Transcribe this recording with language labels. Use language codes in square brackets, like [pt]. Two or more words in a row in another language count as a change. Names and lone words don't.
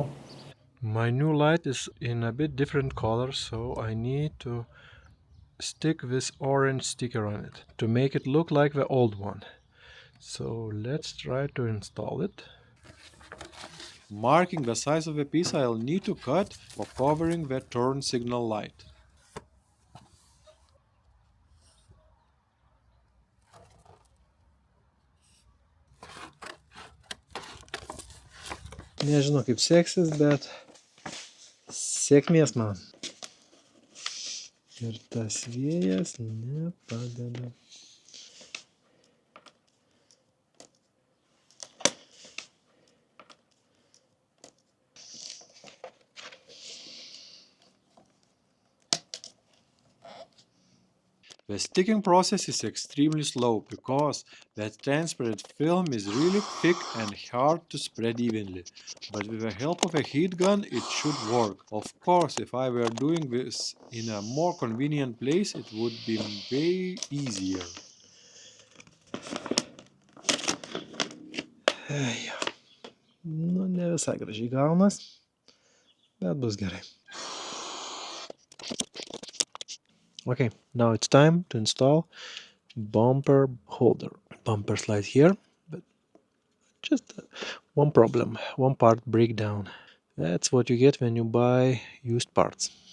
[en] My new light is in a bit different color, so I need to stick this orange sticker on it to make it look like the old one. So let's try to install it. Marking the size of the piece I'll need to cut for covering the turn signal light. [lt] Nežinau kaip seksis, bet sėkmės man. Ir tas vėjas nepadeda. [en] The sticking process is extremely slow because the transparent film is really thick and hard to spread evenly, but with the help of a heat gun it should work. Of course, if I were doing this in a more convenient place it would be way easier. [lt] Nu, ne visai gražiai gaunas, bet bus gerai. [en] Okay, now it's time to install bumper holder. Bumper slide here, but just one problem, one part breakdown. That's what you get when you buy used parts.